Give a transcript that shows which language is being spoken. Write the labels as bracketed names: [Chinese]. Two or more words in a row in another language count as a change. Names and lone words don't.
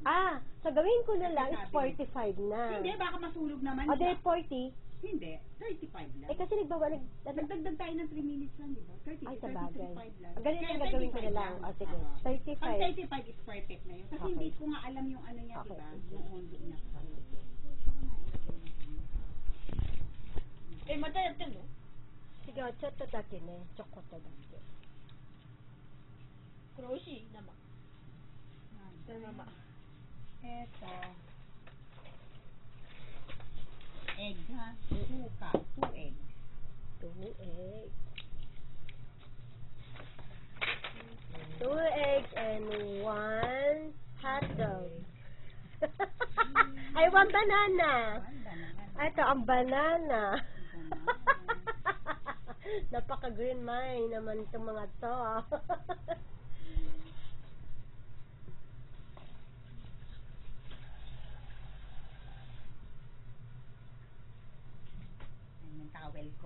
[Filipino] Ah, so gawin ko na lang is 45 na. Hindi, baka masulog naman O, siya. di 40. Hindi, 35 lang. Eh, kasi Nagdagdag tayo ng 3 minutes lang, di ba? 30, Ay, sa bagay. 35 lang. Ganito Kaya ang gagawin ko na 35 lang. O, sige. Oo. 35. Pag 35 is perfect na yun. Kasi Okay. hindi ko nga alam yung ano niya, Okay. di ba? Yung ondo niya. [Japanese] え、またやってんの [Filipino] Sige, o, [Japanese] ちょっとだけね。ちょこっとだけ。これ美味しい生。そのまま。 [English] Eto. Egg, ha? 2 cup. 2 eggs. 2 eggs. 2 eggs and 1 hot dog. Ay, 1 banana. 1 banana. [Filipino] Ito, ang banana. Napaka- [English] green mind [Filipino] naman itong mga to. Ayan yung towel ko.